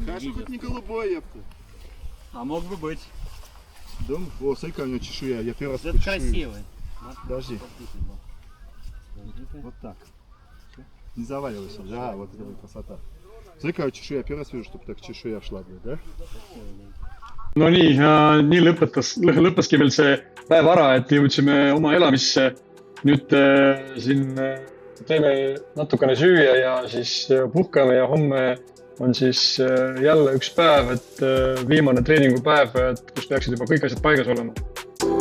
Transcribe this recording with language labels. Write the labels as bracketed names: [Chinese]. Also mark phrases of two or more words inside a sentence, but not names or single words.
[Russian] Конечно, хоть не голубой, ёпта. А мог бы быть. Дом, о, смотри-ка у него чешуя, я первый раз Это такую чешую. красивый. Подожди. Вот так. Не заваливайся, да, вот это вот красота. Смотри-ка чешуя, первый раз вижу, чтобы так чешуя шла, да? [Estonian] no nii lõppeski veel see päev ära, et jõudsime oma elamisse. Nüüd siin teeme natukene süüa ja siis puhkame ja homme on siis jälle üks päev, et viimane treeningupäev, kus peaksid juba kõik asjad paigas olema.